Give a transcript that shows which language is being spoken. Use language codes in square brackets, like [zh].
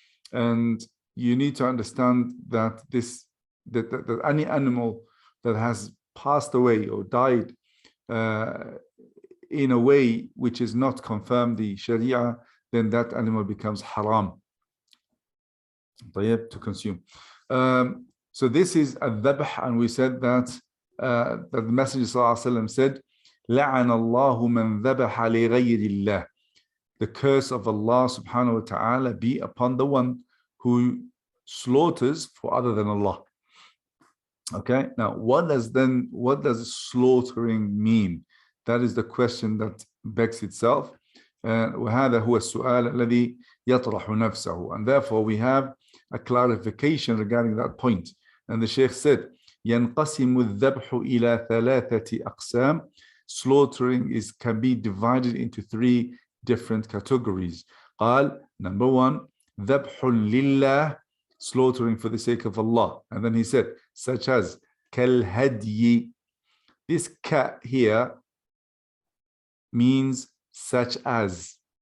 [en] And you need to understand that that any animal that has passed away or died in a way which is not confirmed the Sharia, then that animal becomes haram to consume. So this is a dhabh, and we said that the Messenger ﷺ said, [ar] لعن الله من ذبح لغير الله. [en] The curse of Allah subhanahu wa ta'ala be upon the one who slaughters for other than Allah. Okay, now what does slaughtering mean? That is the question that begs itself. [ar] وهذا هو السؤال الذي يطرح نفسه. [en] And therefore we have a clarification regarding that point. And the Shaykh said, [ar] ينقسم الذبح إلى ثلاثة أقسام. [en] Slaughtering can be divided into three different categories. قال, number one, [ar] ذبح لله, [en] slaughtering for the sake of Allah. And then he said, such as كالهدي. This ka here means such as.